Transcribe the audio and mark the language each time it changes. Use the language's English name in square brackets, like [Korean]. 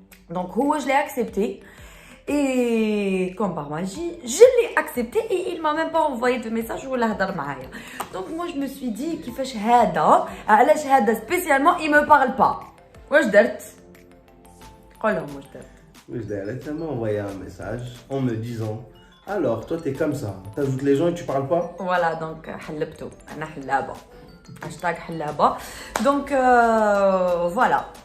[French] Donc, je l'ai accepté. Et comme par magie, je l'ai accepté et il m'a même pas envoyé de message ou [Arabic] la hadar maaya. [French] Donc moi je me suis dit [Arabic] كيفاش هذا علاش هذا [French] spécialement il me parle pas. [Arabic] واش درت؟ قول لهم واش درت. [French] Elle m'a envoyé un message en me disant alors toi t'es comme ça, t'ajoutes les gens et tu parles pas. Voilà donc [Arabic] حلبته انا حلابه. [French] hashtag [Arabic] حلابه. [French] Donc voilà.